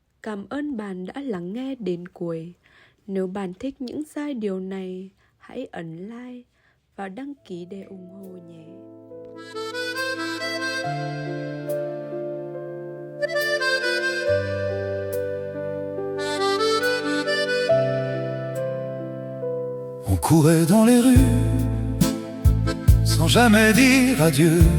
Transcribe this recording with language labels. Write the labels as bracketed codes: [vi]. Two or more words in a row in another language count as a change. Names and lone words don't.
[vi] Cảm ơn bạn đã lắng nghe đến cuối. Nếu bạn thích những giai điệu này, hãy ấn like và đăng ký để ủng hộ nhé. [fr] On courait dans les rues sans jamais dire adieu.